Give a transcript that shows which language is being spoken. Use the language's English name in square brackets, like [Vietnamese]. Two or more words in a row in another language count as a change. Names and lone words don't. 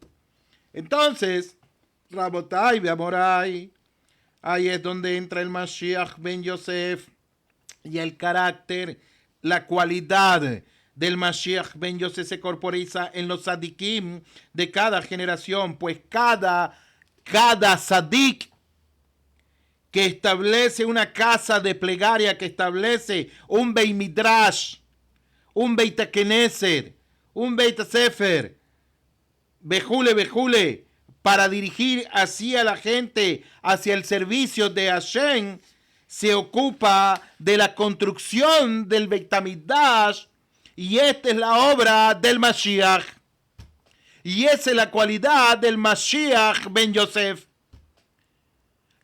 [Spanish] Entonces, [Hebrew] רבותי, באמורי, [Spanish] ahí es donde entra el Mashiach ben Yosef y el carácter, la cualidad del Mashiach ben Yosef se corporiza en los tzadikim de cada generación, pues cada tzadik que establece una casa de plegaria, que establece un [Hebrew] בית מדרש, [Spanish] un [Hebrew] בית כנסת, [Spanish] un [Hebrew] בית ספר, [Spanish] bejule, para dirigir hacia la gente, hacia el servicio de Hashem, se ocupa de la construcción del Beit HaMikdash, y esta es la obra del Mashiach. Y esa es la cualidad del Mashiach ben Yosef.